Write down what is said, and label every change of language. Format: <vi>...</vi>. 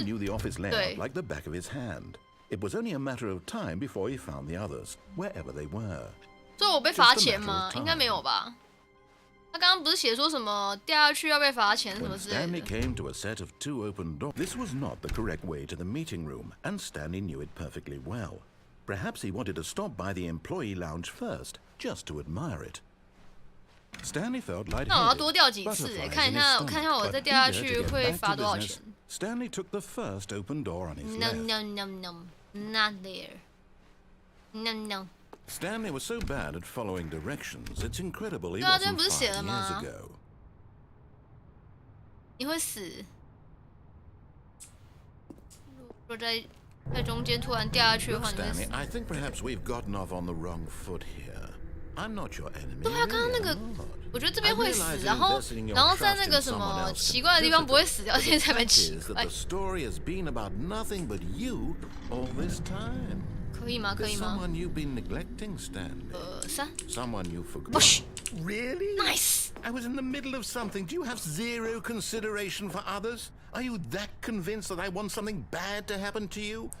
<en>Stanley knew the office layout like the back of his hand. It was only a matter of time before he found the others, wherever they were.</en> <zh>所以我被罚钱吗？应该没有吧。他刚刚不是写说什么掉下去要被罚钱什么之类的。</zh> <en>Stanley came to a set of 2 open doors. This was not the correct way to the meeting room, and Stanley knew it perfectly well. Perhaps he wanted to stop by the employee lounge first, just to admire it. Stanley felt lightheaded.</en> <zh>那我要多掉几次欸？看一下我再掉下去会罚多少钱。</zh> <en>Stanley took the first open door on his left. No, not there. No. Stanley was so bad at following directions, it's incredible he wasn't 5 years ago.</en> <zh>你会死。如果在中间突然掉下去的话，你会死。</zh> <en>Stanley, I think perhaps we've gotten off on the wrong foot here. I'm not your enemy.</en> <zh>对啊，刚刚那个，我觉得这边会死，然后在那个什么奇怪的地方不会死掉，现在才蛮奇怪。</zh> <en>The story has been about nothing but you all this time.</en> <zh>可以吗？可以吗？</zh> <en>Someone you've been neglecting, Stanley.</en> <zh>3。</zh> <en>Someone you forgot. Really? Nice. I was in the middle of something. Do you have zero consideration for others? Are you that convinced that I want something bad to happen to you?</en>